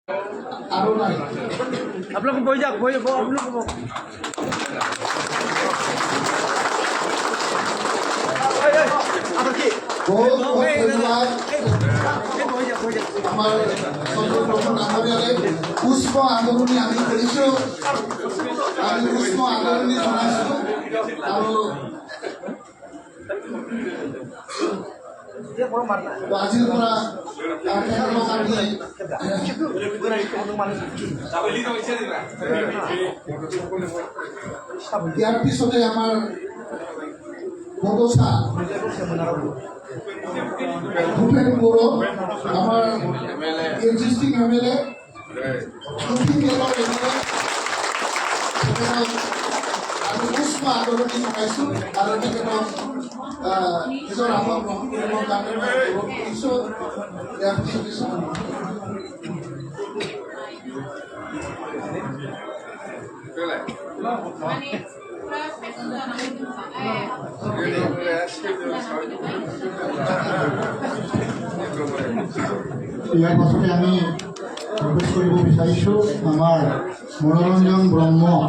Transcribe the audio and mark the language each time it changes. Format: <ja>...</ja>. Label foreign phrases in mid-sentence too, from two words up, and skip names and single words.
<as>আরো নাই আপনাকে বই যাক বই আপনাকে আবার কি বহুত ধন্যবাদ আমার সর্বপ্রথম নামে পুষ্প আন্দোলনী আমি কৰিছোঁ আমি পুষ্প আন্দোলনী জনাইছোঁ আৰু আজিৰ পৰা ইয়াৰ পিছতে আমাৰ বদৌচা ভূপেন বড়ো আমার</as> <en>existing MLA</en> <as>আমি পুষ্প আন্দোলনী জনাইছোঁ আৰু তেখেতক নিজৰ আহ্বান গ্ৰহণ কৰিবৰ কাৰণে অনুৰোধ কৰিছোঁ। ইয়াৰ পিছতে ইয়াৰ পাছতে আমি প্ৰৱেশ কৰিব বিচাৰিছোঁ আমাৰ মনোৰঞ্জন ব্ৰহ্ম</as>